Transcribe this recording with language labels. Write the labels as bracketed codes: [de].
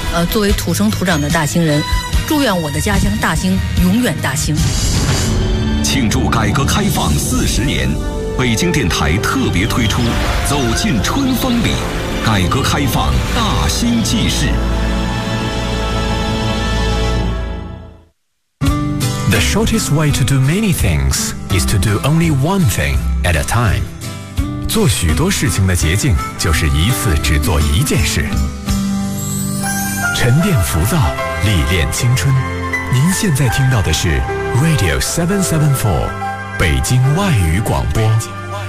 [zh] 作为土生土长的大兴人，祝愿我的家乡大兴永远大兴。庆祝改革开放40年。北京电台特别推出《走进春风里》，改革开放大新纪事。 [en] The shortest way to do many things is to do only one thing at a time. [zh] 做许多事情的捷径就是一次只做一件事。沉淀浮躁，历练青春。您现在听到的是 Radio 774北京外语广播。